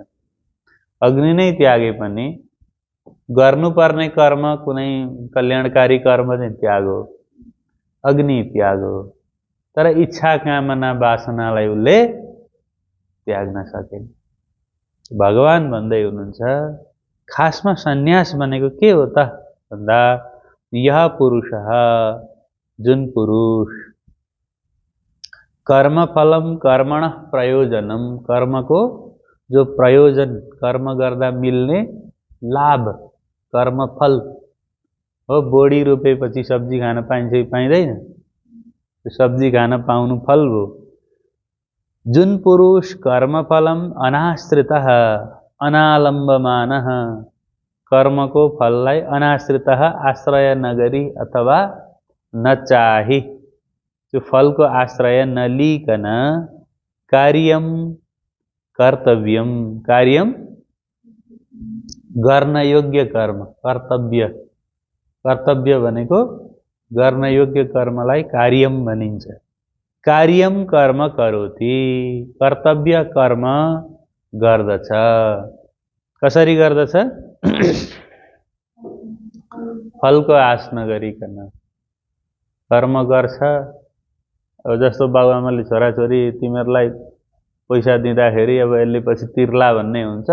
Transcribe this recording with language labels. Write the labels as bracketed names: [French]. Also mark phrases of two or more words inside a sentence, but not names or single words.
[Nepali] अग्नि नै त्यागे पनि गर्नुपर्ने कर्म कुनै कल्याणकारी कर्म चाहिँ त्यागो, अग्नि त्यागो। तर इच्छा कामना वासनालाई उसले त्याग्न सकेन। भगवान भन्दै हुनुहुन्छ खासमा सन्यास भनेको के हो त भन्दा [Sanskrit] यह पुरुषः, [Nepali] जुन पुरुष [Sanskrit] कर्मफलम कर्मणः प्रयोजनम, [Nepali] कर्मको जो प्रयोजन, कर्म गर्दा मिल्ने लाभ, कर्मफल हो। बोडी रोपेपछि सब्जी खान पाइन्छ कि पाइँदैन? सब्जी खान पाउनु फल हो। जुन पुरुष [Sanskrit] कर्मफलम अनाश्रितः अनालम्बमानः, [Nepali] कर्मको फललाई अनाश्रितः आश्रय नगरी अथवा नचाही, त्यो फलको आश्रय नलिकन [Sanskrit] कार्यम कर्तव्यम, [Nepali] कार्यम गर्न योग्य कर्म, कर्तव्य, कर्तव्य भनेको गर्न योग्य कर्मलाई कार्यम भनिन्छ। [Sanskrit] कार्यम कर्म करोति, [Nepali] कर्तव्य कर्म गर्दछ। कसरी गर्दछ? फलको आश नगरिकन कर्म गर्छ। अब जस्तो बाबुआमाले छोराछोरी तिमीहरूलाई पैसा दिँदाखेरि अब यसले पछि तिर्ला भन्ने हुन्छ।